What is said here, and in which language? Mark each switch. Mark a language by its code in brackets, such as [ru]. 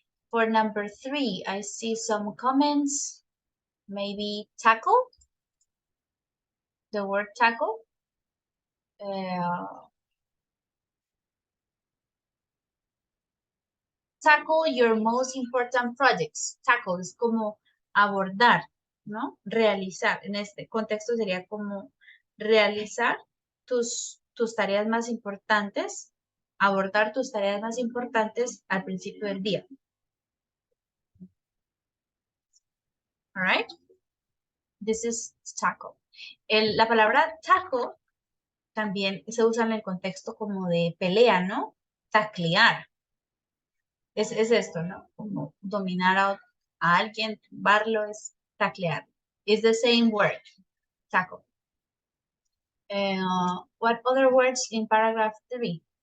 [en] For number 3, I see some comments. Maybe tackle, the word tackle. Tackle your most important projects. [es] Tackle es como abordar, ¿no? Realizar. En este contexto sería como realizar tus tareas más importantes, abordar tus tareas más importantes al principio del día. All right? This is tackle. La palabra tackle también se usa en el contexto como de pelea, ¿no? Taclear. Es esto, ¿no? Como dominar a alguien, tumbarlo, es taclear. [en] It's the same word, tackle. What other words in paragraph 3?